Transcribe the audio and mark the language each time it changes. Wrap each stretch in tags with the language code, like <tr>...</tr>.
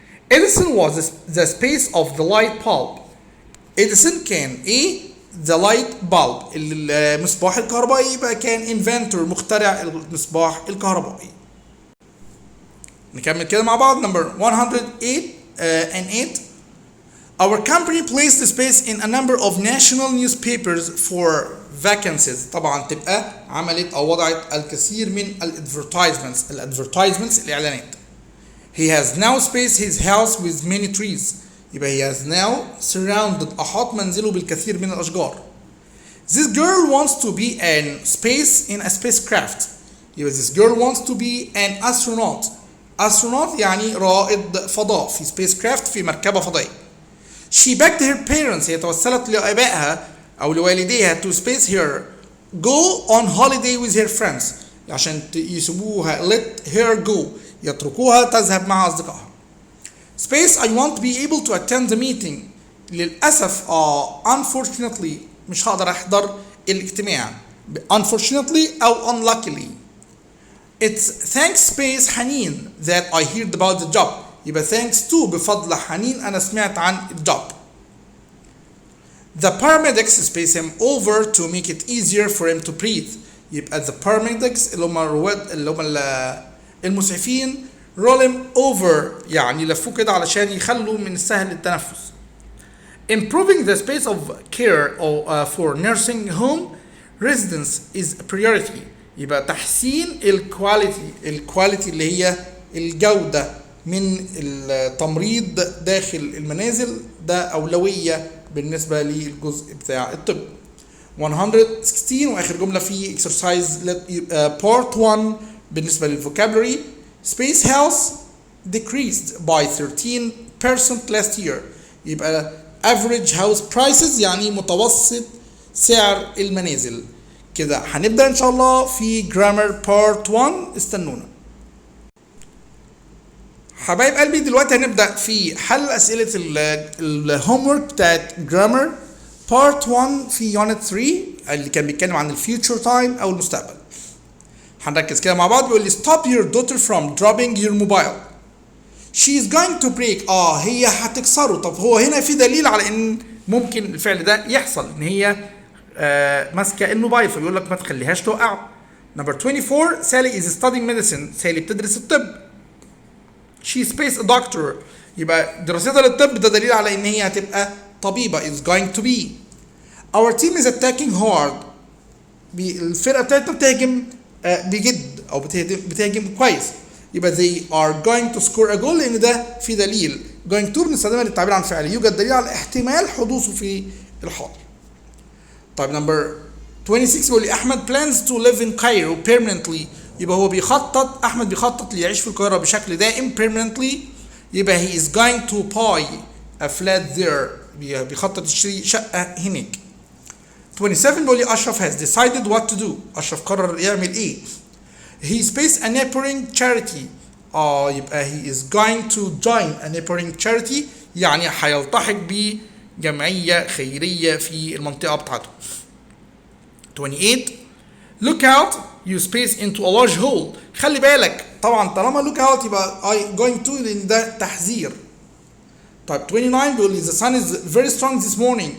<en>Edison was the space of the light bulb.</en> <ar>Edison كان ايه؟</ar> <en>the light bulb</en> <ar>المصباح الكهربائي، يبقى كان inventor مخترع المصباح الكهربائي. نكمل كده مع بعض.</ar> <en>number 108 and 8. Our company placed the space in a number of national newspapers for vacancies.</en> <ar>طبعا تبقى عملت او وضعت الكثير من الادفرتايزمنتس الاعلانات.</ar> <en>He has now spaced his house with many trees.</en> <ar>يبقى</ar> <en>he has now surrounded</en> <ar>أحاط منزله بالكثير من الأشجار.</ar> <en>This girl wants to be in space in a spacecraft. يبقى this girl wants to be an astronaut.</en> <ar>astronaut يعني رائد فضاء في spacecraft في مركبة فضائية.</ar> <en>She begged her parents.</en> <ar>هي توسلت لآبائها أو لوالديها</ar> <en>to space her go on holiday with her friends</en> <ar>عشان يسيبوها</ar> <en>let her go</en> <ar>يتركوها تذهب مع أصدقائها.</ar> <en>Space I want to be able to attend the meeting.</en> <ar>للأسف unfortunately مش هقدر أحضر الاجتماع.</ar> <en>unfortunately أو unluckily. It's thanks space حنين that I heard about the job.</en> <ar>يبقى</ar> <en>thanks to</en> <ar>بفضل حنين أنا سمعت عن الجوب.</ar> <en>The paramedics space him over to make it easier for him to breathe.</en> <ar>يبقى</ar> <en>the paramedics</en> <ar>اللي هم المسعفين</ar> <en>roll him over</en> <ar>يعني لفوه كده علشان يخلوا من السهل التنفس.</ar> <en>Improving the space of care for nursing home residents is a priority.</en> <ar>يبقى تحسين الكواليتي اللي هي الجودة من التمريض داخل المنازل ده أولوية بالنسبة للجزء بتاع الطب. 116 وآخر جملة في exercise part 1 بالنسبة للفوكابولري.</ar> <en>Space house decreased by 13% last year.</en> <ar>يبقى</ar> <en>average house prices</en> <ar>يعني متوسط سعر المنازل. كده هنبدأ إن شاء الله في grammar part 1. استنونا حبايب قلبي. دلوقتي هنبدأ في حل أسئلة الهوم ورك بتاعت grammar part 1 في unit 3 اللي كان بيتكلم عن الفيوتشر تايم أو المستقبل. هنركز كده مع بعض.</ar> <en>بيقول لي stop your daughter from dropping your mobile. She is going to break.</en> <ar>هي هتكسره. طب هو هنا في دليل على ان ممكن الفعل ده يحصل، ان هي ماسكه الموبايل، فبيقول لك ما تخليهاش توقعه.</ar> <en>number 24 Sally is studying medicine.</en> <ar>سالي بتدرس الطب.</ar> <en>she space a doctor.</en> <ar>يبقى دراستها للطب ده دليل على ان هي هتبقى طبيبه</ar> <en>is going to be. our team is attacking hard.</en> <ar>الفرقه بتاعتنا بتهاجم بجد او بتهاجم كويس.</ar> <en>يبقى they are going to score a goal لان ده في دليل.</en> <ar>going to بنستخدمها للتعبير عن فعل يوجد دليل على احتمال حدوثه في الحاضر.</ar> <en>طيب number 26</en> <ar>بيقول لي</ar> <en>احمد plans to live in Cairo permanently.</en> <ar>يبقى هو بيخطط، احمد بيخطط ليعيش في القاهره بشكل دائم permanently.</ar> <en>يبقى he is going to buy a flat there.</en> <ar>بيخطط يشتري شقه هناك.</ar> <en>27 بيقول لي اشرف has decided what to do.</en> <ar>اشرف قرر يعمل ايه.</ar> <en>he space a neighboring charity. يبقى he is going to join a neighboring charity</en> <ar>يعني هيلتحق بجمعية خيرية في المنطقة بتاعته.</ar> <en>28 look out you space into a large hole.</en> <ar>خلي بالك طبعا طالما</ar> <en>look out</en> <ar>يبقى</ar> <en>I going to</en> <ar>لان ده تحذير.</ar> <en>طيب 29 بيقول لي the sun is very strong this morning.</en>